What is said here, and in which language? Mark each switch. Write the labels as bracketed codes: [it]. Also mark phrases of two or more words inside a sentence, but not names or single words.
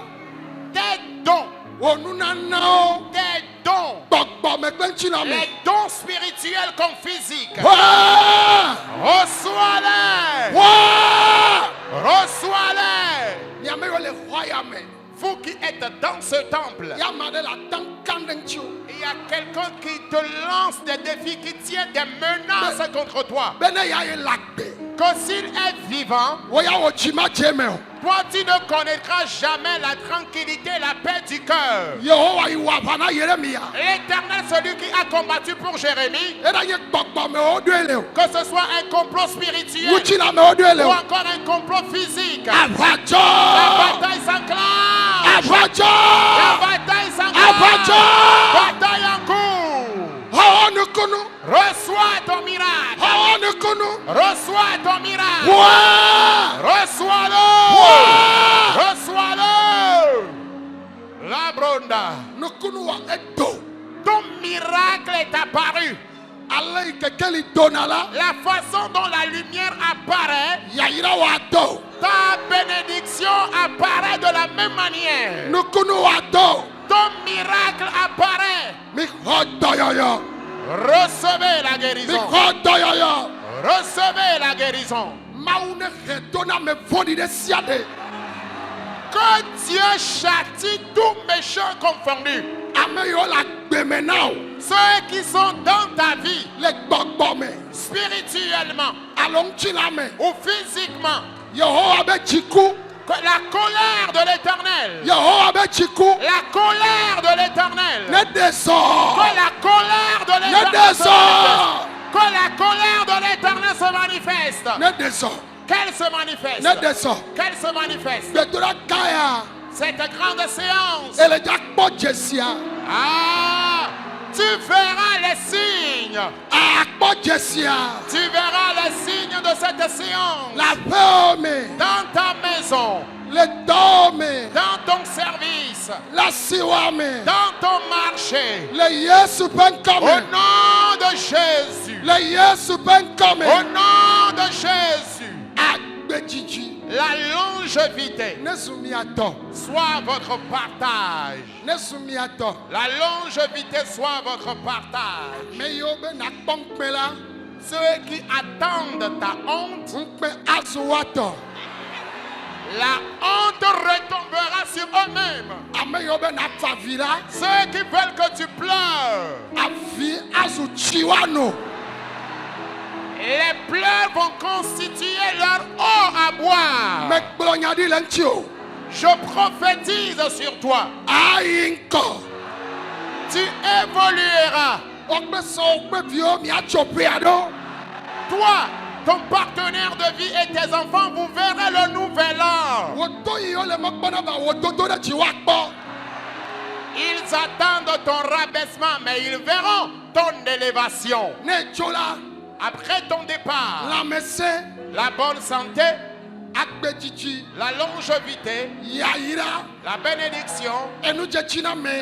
[fr] Tes dons. Tes dons. Les dons spirituels comme physiques. Reçois-les. Reçois-les. Vous qui êtes dans ce temple, [ee] ya ma ɖe le ate ŋu ka ɖe ŋuti o. [fr] il y a quelqu'un qui te lance des défis, qui tient des menaces contre toi. [ee] be ne ya ye le agbe [fr] Que s'il est vivant, [ee] wo ya wɔ dzima dze me o. [fr] toi tu ne connaîtras jamais la tranquillité, la paix du cœur. [ee] yehowa yi wɔ aʋa na Yeremia. [fr] L'Éternel, celui qui a combattu pour Jérémie, [ee] eɖa nye gbɔgbɔ me woɖoe le o. [fr] que ce soit un complot spirituel [ee] ŋutsina me woɖoe le [fr] ou [ee] o. [fr] encore un complot physique, la [ee] aʋadzɔ [fr] bataille s'enclenche. [ee] aʋadzɔ [fr] La bataille [ee] aʋadzɔ [fr] s'enclenche. Bataille en cours. [ee] xɔwɔ nukunu [fr] Reçois ton miracle. [ee] xɔwɔ nukunu [fr] Reçois ton miracle. [ee] wa [fr] Reçois-le. Reçois-le. La bronda. [ee] nukunu wa edo [fr] Ton miracle est apparu. [ee] ale yi keke li dona la [fr] La façon dont la lumière apparaît, [ee] yayira wa do [fr] ta bénédiction apparaît de la même manière. [ee] nukunu wa do [fr] Ton miracle apparaît. [ee] mi xɔ dɔyɔyɔ [fr] Recevez la [ee] mi [fr] guérison. [ee] xɔ dɔyɔyɔ [fr] Recevez la guérison. [ee] mawu ne he dona me vɔɖi ɖe sia ɖe [fr] Que Dieu châtie tout méchant confondu. [ee] ame yiwo le agbe me na o [fr] Ceux qui sont dans ta vie, [ee] le gbɔgbɔ me [fr] spirituellement [ee] alo ŋutsila me [fr] ou physiquement, [ee] yehowa be dziku [fr] que la colère de l'Éternel, [ee] yehowa be dziku [fr] la colère de l'Éternel, [ee] ne de sɔ [fr] que la colère de [ee] ne [fr] l'Éternel [ee] de [fr] se [ee] sɔ [fr] manifeste. Que la colère de l'Éternel se manifeste. [ee] ne de sɔ [fr] Qu'elle se [ee] ne [fr] manifeste. [ee] de sɔ [fr] Qu'elle se manifeste. [ee] gbedoɖa kaya [fr] Cette grande séance. [ee] ele dza kpɔ dzesia [fr] Ah, tu verras les signes. [ee] akpɔ dzesia [fr] Tu verras les signes de cette séance. [ee] le aƒewo me [fr] Dans ta maison, [ee] le dɔwo me [fr] dans ton service, [ee] le asiwa me [fr] dans ton marché. [ee] le Yesu ƒe ŋkɔ [fr] Au [ee] me [fr] nom de Jésus. [ee] le Yesu ƒe ŋkɔ [fr] Au [ee] me [fr] nom de Jésus. [ee] agbedzidzi [fr] La longévité [ee] ne zu mia tɔ [fr] soit votre partage. [ee] ne zu mia tɔ [fr] La longévité soit votre partage. [ee] me yiwo be nakpɔ ŋukpe la [fr] Ceux qui attendent ta honte, [ee] ŋukpe azu woatɔ [fr] la honte retombera sur eux-mêmes. [ee] ame yiwo be nafa avi la [fr] Ceux qui veulent que tu pleures, [ee] avi azu tsi woano [fr] les pleurs vont constituer leur eau à boire. [ee] megblɔ nya ɖi le ŋuti o [fr] Je prophétise sur toi. [ee] ayi ŋkɔ [fr] Tu évolueras. [ee] wogbe sɔwo kpe viwo miatso ƒea ɖo [fr] Toi, ton partenaire de vie et tes enfants, vous verrez le nouvel an. [ee] wò to yiwo le mekpɔna va wò dodo ɖe dzi woakpɔ [fr] Ils attendent ton rabaissement, mais ils verront ton élévation. [ee] ne tso la [fr] Après ton départ, [ee] lãmesẽ [fr] la bonne santé, [ee] agbedzidzi [fr] la longévité, [ee] yayira [fr] la bénédiction, [ee] enudzetsina me